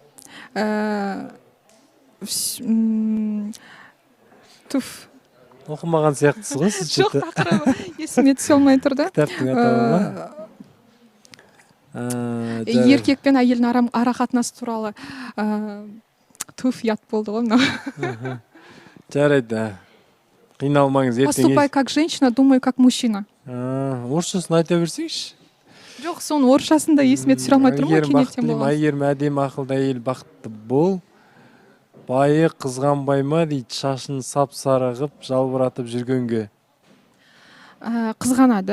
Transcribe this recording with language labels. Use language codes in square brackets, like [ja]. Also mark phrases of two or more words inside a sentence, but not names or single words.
[kk] Оқымаған сияқтысыз ғой сіз? Жоқ, тақырыбы есіме түсе алмай тұрды. Кітаптың атауы ма? Еркек пен әйелдің ара қатынасы туралы ұят болды ғой мынау. Жарайды. Қиналмаңыз, ертең. [ru] Поступай как женщина, думай как мужчина. [kk] Орысшасын айта берсеңізші. Жоқ, соның орысшасын да есіме түсіре алмай тұрмын, кенеттен болған. Айгерім әдемі ақылды әйел, бақытты бол. Байы қызғанбай дейді, шашын сап-сары қып, жалбыратып жүргенге. Қызғанады.